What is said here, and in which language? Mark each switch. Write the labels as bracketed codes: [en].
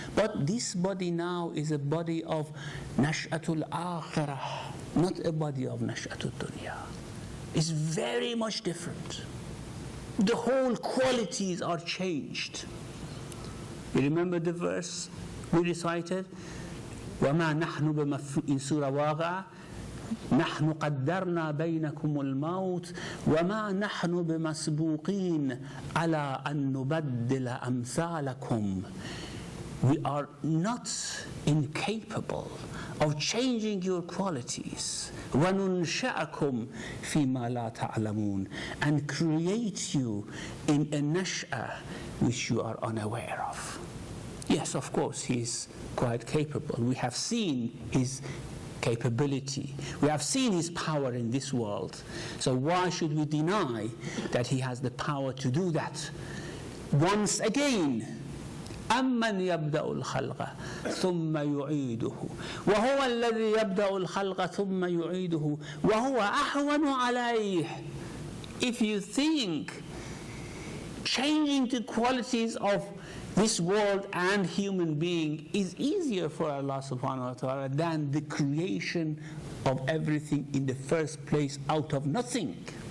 [en] But this body now is a body of Nash'atul Akhirah, not a body of Nash'atul Dunya. It's very much different. The whole qualities are changed. You remember the verse we recited? [ar] وَمَا نَحْنُ [en] in Surah Waqi'ah, [ar] نحن قدرنا بينكم الموت وما نحن بمسبوقين على أن نبدل أمثالكم. [en] We are not incapable of changing your qualities. [ar] وَنُنْشَأَكُمْ فِيمَا لَا تَعْلَمُونَ, [en] and create you in a nash'ah which you are unaware of. Yes, of course, he is quite capable. We have seen his capability. We have seen his power in this world. So why should we deny that he has the power to do that? [ar] Once again, أَمَّنْ يَبْدَأُ الْخَلْقَ ثُمَّ يُعِيدُهُ وَهُوَ الَّذِي يَبْدَأُ الْخَلْقَ ثُمَّ يُعِيدُهُ وَهُوَ أَهْوَنُ عَلَيْهِ. [en] If you think changing the qualities of this world and human being is easier for Allah subhanahu wa ta'ala than the creation of everything in the first place out of nothing.